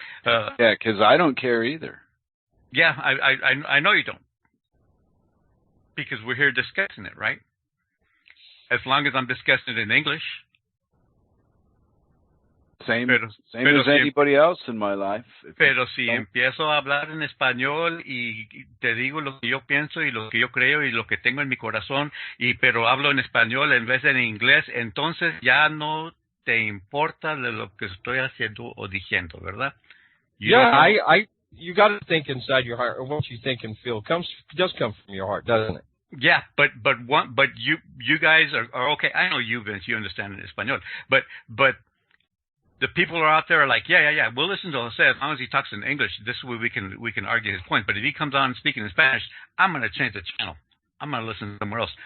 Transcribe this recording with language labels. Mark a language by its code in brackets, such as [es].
[en] Yeah, because I don't care either. Yeah, I know you don't. Because we're here discussing it, right? As long as I'm discussing it in English. Same as anybody else in my life. [es] Pero si empiezo a hablar en español y te digo lo que yo pienso y lo que yo creo y lo que tengo en mi corazón, pero hablo en español en vez de en inglés, entonces ya no te importa de lo que estoy haciendo o diciendo, ¿verdad? [en] You got to think inside your heart, or what you think and feel does come from your heart, doesn't it? Yeah, but you guys are okay. I know you, Vince. You understand in español, but the people are out there are like, yeah. We'll listen to Jose as long as he talks in English. This way we can argue his point. But if he comes on speaking in Spanish, I'm going to change the channel. I'm going to listen somewhere else.